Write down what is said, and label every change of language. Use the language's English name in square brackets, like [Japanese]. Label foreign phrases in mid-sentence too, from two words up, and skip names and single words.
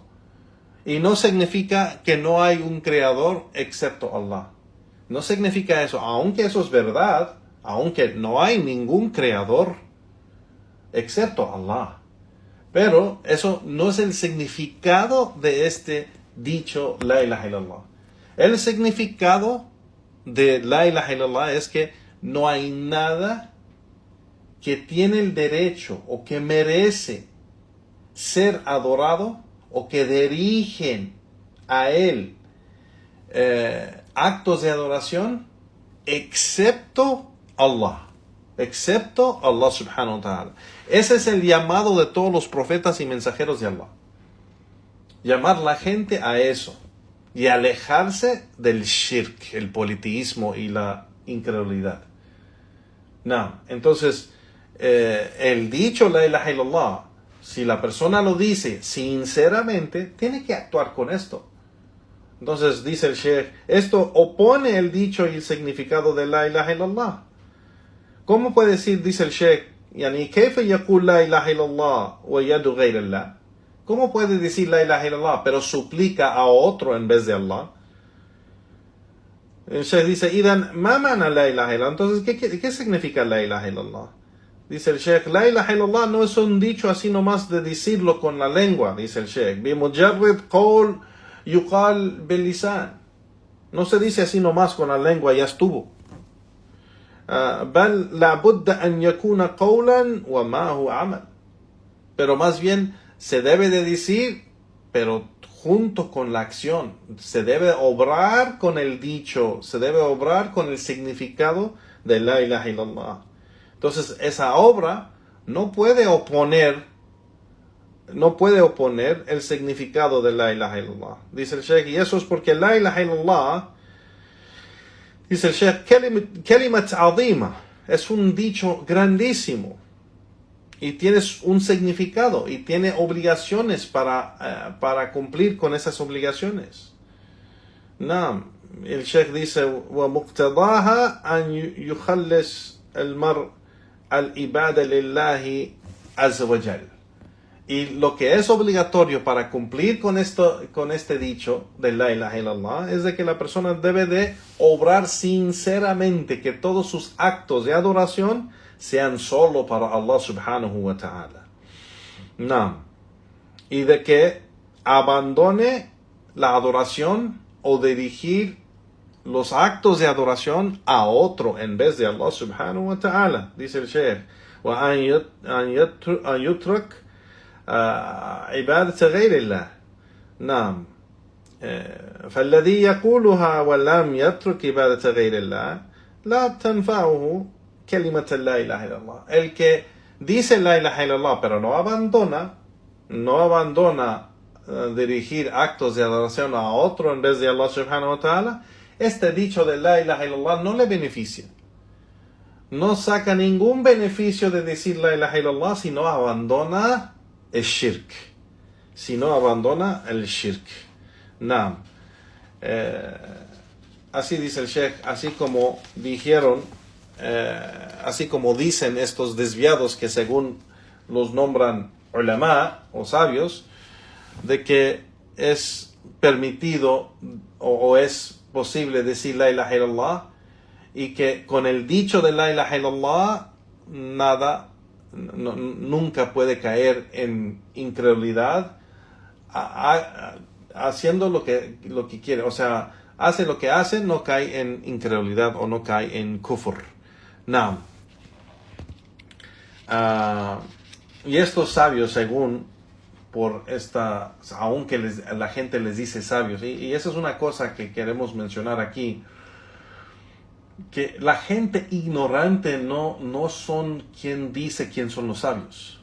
[Spanish] Y no significa que no hay un creador excepto Allah. No significa eso, aunque eso es verdad, aunque no hay ningún creador excepto Allah. Pero eso no es el significado de este dicho [Arabic] لا إله إلا الله. [Spanish] El significado de [Arabic] لا إله إلا الله [Spanish] es que no hay nada que tiene el derecho o que merece ser adorado o que dirigen a él actos de adoración excepto Allah. Excepto Allah [Arabic] سبحانه وتعالى. [Spanish] Ese es el llamado de todos los profetas y mensajeros de Allah. Llamar la gente a eso y alejarse del shirk, el politeísmo y la incredulidad. No, entonces el dicho [Arabic] لا إله إلا الله, [Spanish] si la persona lo dice sinceramente, tiene que actuar con esto. Entonces dice el Sheikh, esto opone el dicho y el significado de [Arabic] لا إله إلا الله. [Spanish] ¿Cómo puede decir, dice el Sheikh, [Arabic] yani كيف يقول لا إله إلا الله ويدعو غير الله? [Spanish] ¿Cómo puede decir [Arabic] لا إله إلا الله [Spanish] pero suplica a otro en vez de Allah? El Sheikh dice, [Arabic] إذن ما معنى لا إله إلا الله? [Spanish] Entonces, ¿qué significa [Arabic] لا إله إلا الله? [Spanish] Dice el Sheikh, [Arabic] لا إله إلا الله [Spanish] no es un dicho así nomás de decirlo con la lengua, dice el Sheikh. [Arabic] بمجرد قول يقال باللسان. [Spanish] No se dice así nomás con la lengua, ya estuvo. [Arabic] بل لابد أن يكون قولا وما هو عمل. [Spanish] Pero más bien se debe de decir, pero junto con la acción. Se debe obrar con el dicho, se debe obrar con el significado de [Arabic] لا إله إلا الله. [Spanish] Entonces esa obra no puede oponer el significado de [Arabic] لا إله إلا الله. [Spanish] Dice el Sheikh, y eso es porque [Arabic] لا إله إلا الله, [Spanish] dice el Sheikh, [Arabic] كلمة عظيمة, [Spanish] es un dicho grandísimo y tiene un significado y tiene obligaciones para cumplir con esas obligaciones. El Sheikh dice, [Arabic] ومقتضاها أن يخلص المرء العبادة لله عز وجل. [Spanish] Y lo que es obligatorio para cumplir con este dicho de [Arabic] لا إله إلا الله [Spanish] es de que la persona debe de obrar sinceramente, que todos sus actos de adoración sean solo para Allah [Arabic] سبحانه وتعالى. [Spanish] Y de que abandone la adoración o dirigir los actos de adoración a otro en vez de Allah [Arabic] سبحانه وتعالى. [Spanish] Dice el Sheikh, [Arabic] وأن يترك عبادة غير الله. نعم. فالذي يقولها ولم يترك عبادة غير الله لا تنفعه كلمة لا إله إلا الله. [Spanish] El que dice [Arabic] لا إله إلا الله [Spanish] pero no abandona dirigir actos de adoración a otro en vez de Allah [Arabic] سبحانه وتعالى, [Spanish] este dicho de [Arabic] لا إله إلا الله [Spanish] no le beneficia. No saca ningún beneficio de decir [Arabic] لا إله إلا الله [Spanish] si no abandona el shirk. si no abandona el shirk. Naam. Así dice el Sheikh, así como dijeron, así como dicen estos desviados que según los nombran ulama o sabios, de que es permitido o es posible decir [Arabic] لا إله إلا الله, [Spanish] y que con el dicho de [Arabic] لا إله إلا الله [Spanish] nunca puede caer en incredulidad, haciendo lo que quiere, o sea, hace lo que hace, no cae en incredulidad o no cae en kufr. Naam. Y estos sabios, según por esta, aunque la gente les dice sabios, y esa es una cosa que queremos mencionar aquí, que la gente ignorante no son quien dice quién son los sabios.